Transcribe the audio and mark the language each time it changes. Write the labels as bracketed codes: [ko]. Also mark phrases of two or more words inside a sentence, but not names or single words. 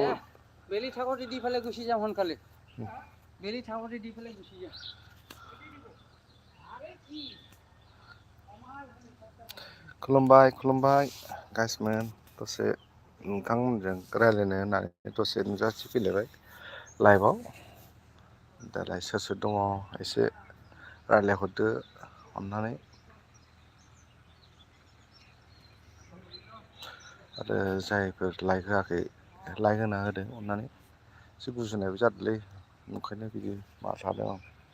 [as] বেলি থাকোতে দি পেলাই গুচি যাম সোনকালে বেলি থাকোতে দি পেলাই গুচি যাম [brx] खुलुमबाय गाइसमोन दसे नोंथांमोनजों रायज्लायनो होननानै दसे नुजाथि फैलायबाय लाइभआव दालाय सोर सोर दङ एसे रायज्लायहरदो अननानै आरो जायफोर लाइक होआखै लाइक होना होदो अननानै एसे बुजिनायबो जादोंलै ओंखायनो बिदि मा सादों आं